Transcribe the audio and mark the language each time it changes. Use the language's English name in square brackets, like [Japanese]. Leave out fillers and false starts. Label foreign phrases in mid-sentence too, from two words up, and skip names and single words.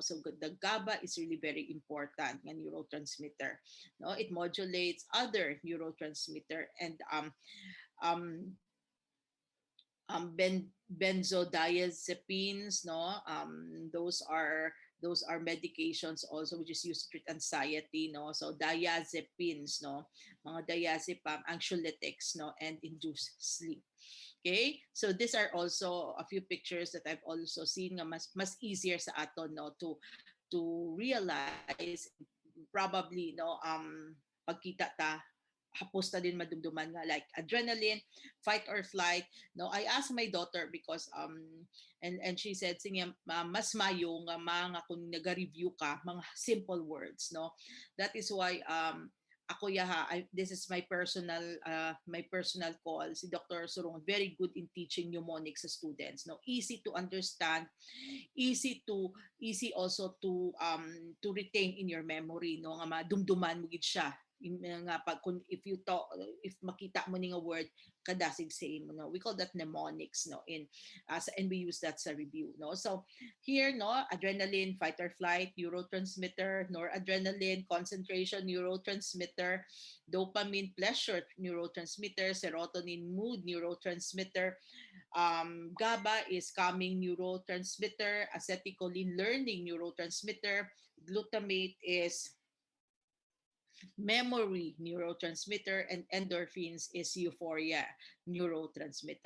[English] So the GABA is really very important, a neurotransmitter, no. It modulates other neurotransmitter, and um benzodiazepines, no, those are medications also which is used to treat anxiety, no. So diazepines, no, mga diazepam, anxiolytics, no, and induce sleep. Okay, so these are also a few pictures that I've also seen [Hiligaynon] nga mas [English] easier [Hiligaynon] sa ato, no, [English] to realize, probably, [Hiligaynon] no, pagkita ta hapos ta din madumduman nga like adrenaline, [English] fight or flight. No, I asked my daughter because and she said, [Hiligaynon] sige, mas mayo nga mga kung naga-review ka mga [English] simple words, [Hiligaynon] no. [English] That is why ako this is my personal call. Si Dr. Surong very good in teaching mnemonics sa students, no. Easy to understand, easy also to retain in your memory, [Hiligaynon] no, nga madumduman mo gid siya nga pag kung if makita mo ni nga word kadasig say mo, no, [English] we call that mnemonics, no, in and we use that sa review, no. So here, no, adrenaline, fight or flight neurotransmitter, noradrenaline concentration neurotransmitter, dopamine pleasure neurotransmitter, serotonin mood neurotransmitter, GABA is calming neurotransmitter, acetylcholine learning neurotransmitter, glutamate is memory neurotransmitter, and endorphins is euphoria neurotransmitter.